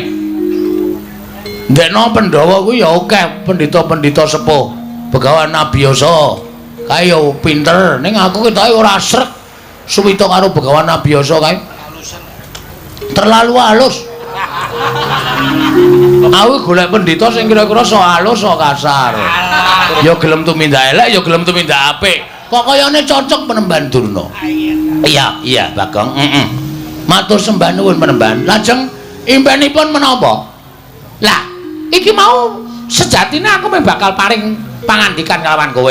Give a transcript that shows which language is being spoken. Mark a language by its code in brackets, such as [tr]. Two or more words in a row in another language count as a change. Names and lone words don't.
[jv] Ndekno Pandhawa kuwi ya akeh pendhita-pendhita sepuh. Begawan Nabiyasa kae yo pinter, ning aku ketoke ora srek suwita karo Begawan Nabiyasa kae. [id] Terlalu halus. [jv] Aku golek pendhita sing kira-kira so halus so kasar. Ya gelem tumindak elek, ya gelem tumindak apik. Kok kayane cocok Panembahan Durna. Iya, Bagong. Matur sembah nuwun Panembahan. Lajeng impenipun menapa? Lah, iki mau sejatine aku bakal paring pangandikan kelawan kowe.